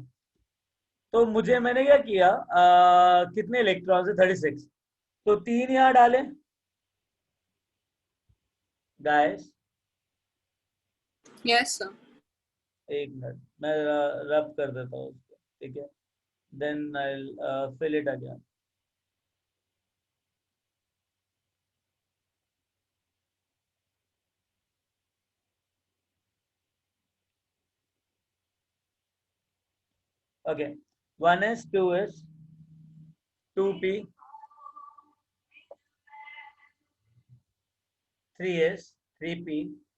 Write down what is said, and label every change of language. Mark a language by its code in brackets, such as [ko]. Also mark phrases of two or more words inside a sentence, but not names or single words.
[hi] तो मुझे मैंने क्या किया, कितने इलेक्ट्रॉन है? 36। तो तीन यहाँ डाले गाइस। [en] yes sir. [hi] एक मिनट, मैं रब कर देता हूँ उसको, ठीक है? [en] then I'll fill it again. Okay, 1s, 2s, 2p, 3s, 3p.